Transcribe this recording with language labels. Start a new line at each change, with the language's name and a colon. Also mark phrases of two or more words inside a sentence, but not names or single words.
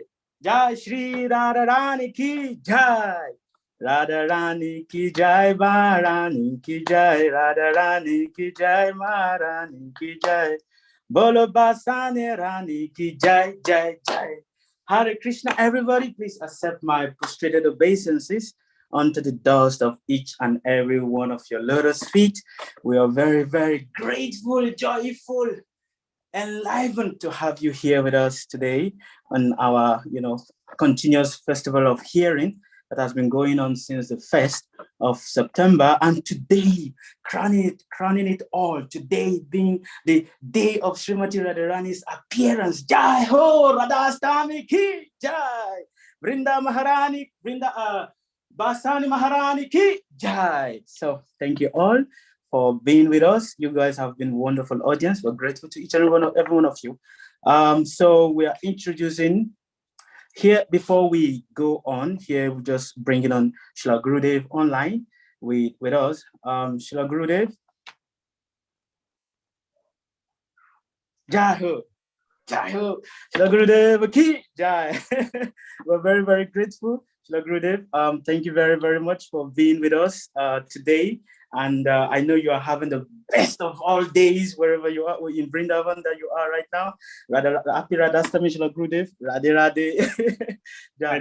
Hindi: जय श्री राधारानी की जय, राधारानी की जय, महारानी की जय, राधारानी की जय, महारानी की जय, बोलो बसानी रानी की जय, जय, जय.
English: Hare Krishna, everybody, please accept my prostrated obeisances onto the dust of each and every one of your lotus feet. We are very, very grateful, joyful, enlivened to have you here with us today on our, continuous festival of hearing that has been going on since the 1st of September. And today, crowning it all, today being the day of Srimati Radharani's appearance.
Hindi: जय हो, राधाष्टमी की जय. वृंदा महारानी, बसानी महारानी की जय.
English: So thank you all for being with us. You guys have been wonderful audience. We're grateful to each and every one of you. So we are introducing here, before we go on, here we're just bringing on Srila Gurudev online with us. Srila Gurudev.
Hindi: जय हो. जय हो। श्रील गुरुदेव की जय.
English: We're very, very grateful. Srila Gurudev, thank you very, very much for being with us today. And I know you are having the best of all days wherever you are in Vrindavan that you are right now. Happy Radhastami, Srila Gurudev. Radhe Radhe. Yeah.